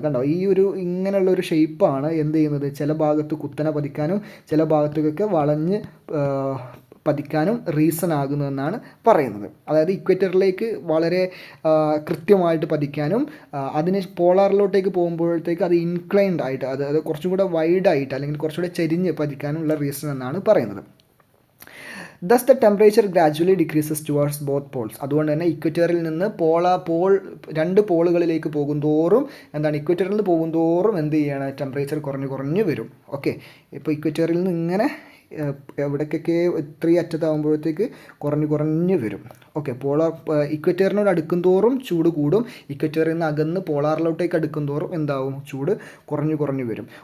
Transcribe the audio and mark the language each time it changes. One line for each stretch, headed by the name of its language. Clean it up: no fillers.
Malayalam: കണ്ടോ, ഇങ്ങനെയുള്ള ഒരു ഷേപ്പാണ് എന്ത് ചെയ്യുന്നത്, ചില ഭാഗത്ത് കുത്തനെ പതിക്കാനും ചില ഭാഗത്തേക്കൊക്കെ വളഞ്ഞ് പതിക്കാനും റീസൺ ആകുന്നതെന്നാണ് പറയുന്നത്. അതായത് ഇക്വേറ്ററിലേക്ക് വളരെ കൃത്യമായിട്ട് പതിക്കാനും അതിന് പോളാറിലോട്ടേക്ക് പോകുമ്പോഴത്തേക്ക് അത് ഇൻക്ലൈൻഡ് ആയിട്ട് അത് കുറച്ചും കൂടെ വൈഡായിട്ട് അല്ലെങ്കിൽ കുറച്ചുകൂടെ ചെരിഞ്ഞ് പതിക്കാനുള്ള റീസൺ എന്നാണ് പറയുന്നത്.
English: Thus the temperature gradually decreases towards both poles.
Malayalam: അതുകൊണ്ട് തന്നെ ഇക്വേറ്ററിൽ നിന്ന് രണ്ട് പോളുകളിലേക്ക് പോകുന്തോറും ഇക്വേറ്ററിൽ നിന്ന് പോകുന്തോറും എന്ത് ചെയ്യാണ്, ടെമ്പറേച്ചർ കുറഞ്ഞു വരും. ഓക്കെ, ഇപ്പോൾ ഇക്വേറ്ററിൽ നിന്ന് ഇങ്ങനെ എവിടേക്കൊക്കെ ഇത്രയും അറ്റത്താകുമ്പോഴത്തേക്ക് കുറഞ്ഞു വരും. ഓക്കെ, ഇക്വേറ്ററിനോട് അടുക്കും തോറും ചൂട് കൂടും. ഇക്വേറ്ററിൽ നിന്ന് അകന്ന് പോളാറിലോട്ടേക്ക് അടുക്കും തോറും എന്താവും, ചൂട് കുറഞ്ഞു വരും.